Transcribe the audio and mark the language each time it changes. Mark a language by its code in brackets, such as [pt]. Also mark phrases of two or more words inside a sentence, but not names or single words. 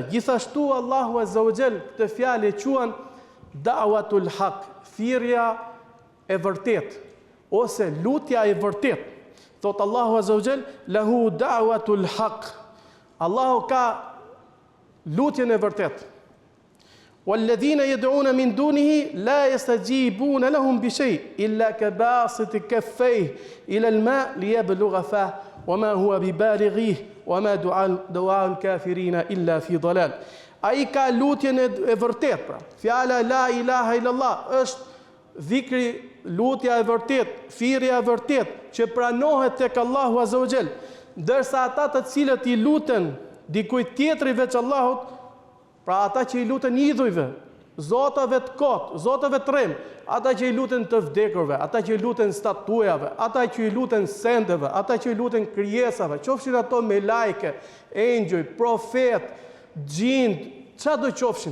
[sq] Gjithashtu [ar] الله عز وجل [sq] këtë fjalë e quajnë [ar] دعوة الحق, [sq] thirrja e vërtet, ose lutja e vërtet. [ar] Thot الله عز وجل له دعوة الحق. [sq] Allahu ka lutjen e vërtet. [ar] والذين يدعون من دونه لا يستجيبون لهم بشيء إلا كباسط كفيه إلى الماء ليبلغ فاه وما هو ببالغه وما دعاء الكافرين إلا في ضلال. [sq] Ai ka lutjen e vërtet, pra. Fjala [ar] لا إله إلا الله [sq] është dhikri, lutja e vërtet, thirrja e vërtet që pranohet tek [ar] الله عز وجل, [sq] ndërsa ata të cilët i luten dikujt tjetri veç Allahut, pra ata që i luten idhujve, zotave të kotë, zotave të rem, ata që i luten të vdekurve, ata që i luten statujave, ata që i luten sendeve, ata që i luten krijesave, qofshin ato me lajke, engjëj, profet, gjind, çfarë do qofshin.